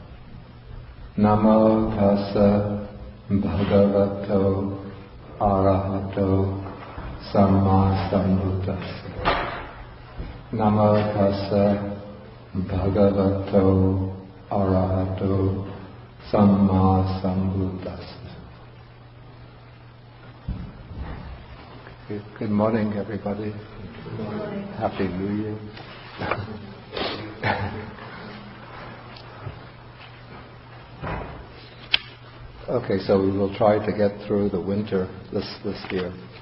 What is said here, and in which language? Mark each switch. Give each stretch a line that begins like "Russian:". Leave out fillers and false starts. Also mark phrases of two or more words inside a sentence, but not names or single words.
Pali: Namo tassa bhagavato arahato samma sambuddhassa. Namo tassa bhagavato arahato samma sambuddhassa.
English: Good morning, everybody. Good morning. Happy New Year. Okay, so we will try to get through the winter this year.